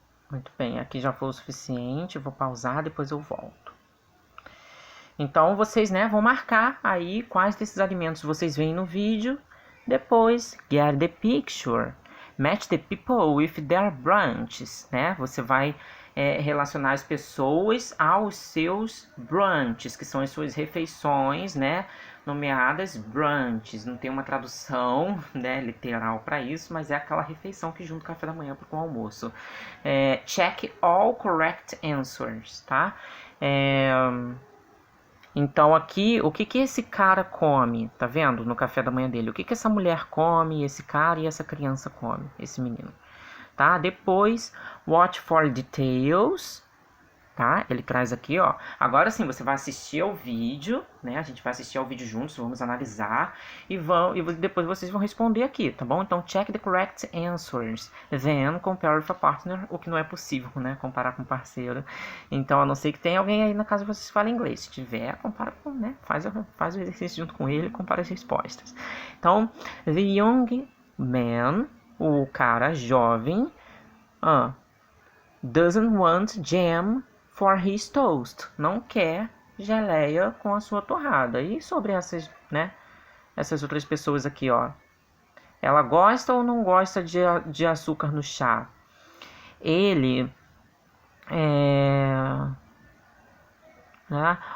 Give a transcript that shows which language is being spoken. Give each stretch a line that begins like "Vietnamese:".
Portuguese: Muito bem, aqui já foi o suficiente, vou pausar, depois eu volto. Então vocês, né, vão marcar aí quais desses alimentos vocês veem no vídeo. Depois,
English: get the picture. Match the people with their brunches, né?
Portuguese: Você vai relacionar as pessoas aos seus brunches, que são as suas refeições, né? Nomeadas brunches. Não tem uma tradução, né, literal para isso, mas é aquela refeição que junta o café da manhã com o almoço.
English: Check all correct answers, tá?
Portuguese: Então aqui, o que esse cara come, tá vendo? No café da manhã dele. O que essa mulher come, esse cara e essa criança come, esse menino. Tá? Depois,
English: watch for details.
Portuguese: Tá? Ele traz aqui, ó. Agora sim, você vai assistir ao vídeo, né? A gente vai assistir ao vídeo juntos, vamos analisar e depois vocês vão responder aqui, tá bom?
English: Então, check the correct answers. Then, compare with a partner,
Portuguese: o que não é possível, né? Comparar com parceiro. Então, a não ser que tenha alguém aí na casa que vocês falem inglês. Se tiver, compara com, né? Faz o exercício junto com ele, compara as respostas.
English: Então, the young man,
Portuguese: o cara jovem,
English: doesn't want jam for his toast.
Portuguese: Não quer geleia com a sua torrada. E sobre essas, né? Essas outras pessoas aqui, ó. Ela gosta ou não gosta de açúcar no chá? Ele né?